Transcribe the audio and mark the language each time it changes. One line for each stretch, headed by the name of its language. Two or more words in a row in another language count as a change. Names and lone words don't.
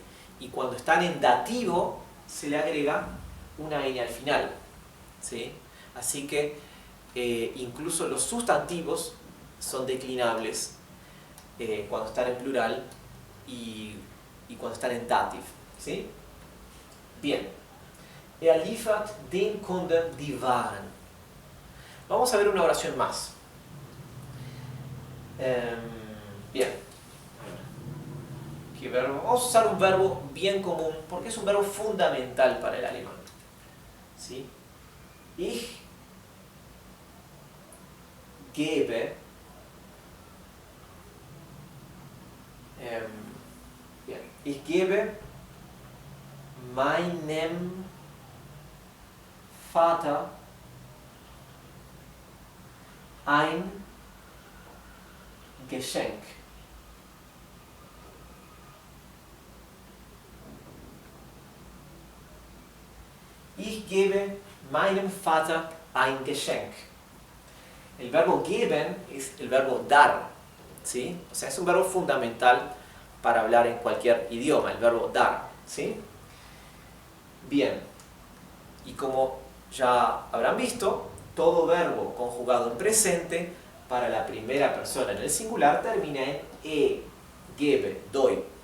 Spanish: Y cuando están en dativo se le agrega una N al final, ¿sí? Así que incluso los sustantivos son declinables cuando están en plural y cuando están en dativ, ¿sí? Bien.
German: Liefert den Kunden die Waren.
Spanish: Vamos a ver una oración más. Bien. ¿Qué verbo? Vamos a usar un verbo bien común porque es un verbo fundamental para el alemán, ¿sí?
German: Ich gebe bien. Ich gebe meinem Vater ein Geschenk. Ich gebe meinem Vater ein Geschenk.
Spanish: El verbo geben es el verbo dar, ¿sí? O sea, es un verbo fundamental para hablar en cualquier idioma, el verbo dar, ¿sí? Bien, y como ya habrán visto, todo verbo conjugado en presente para la primera persona en el singular termina en e, gebe, doy.